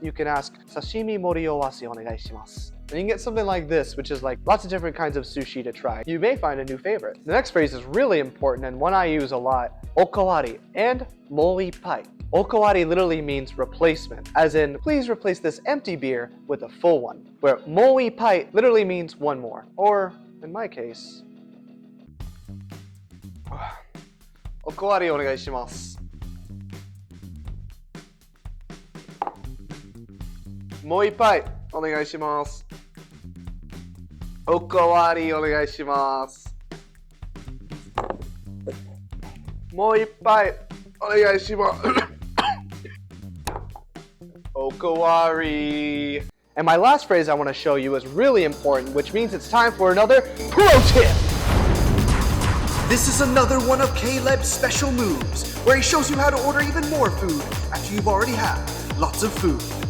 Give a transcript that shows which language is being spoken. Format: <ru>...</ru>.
<en>You can ask</en> <ja>sashimi moriawase onegai shimasu.</ja> <en>And you can get something like this, which is like lots of different kinds of sushi to try. You may find a new favorite. The next phrase is really important and one I use a lot. Okawari and mo ippai. Okawari literally means replacement, as in, please replace this empty beer with a full one. Where mo ippai literally means one more. Or, in my case,</en> <ja>おかわりお願いします。もう一杯お願いします。おかわりお願いします。もう一杯お願いします。おかわり。</ja> <en>And my last phrase I want to show you is really important, which means it's time for another pro tip. This is another one of Caleb's special moves, where he shows you how to order even more food after you've already had lots of food.</en>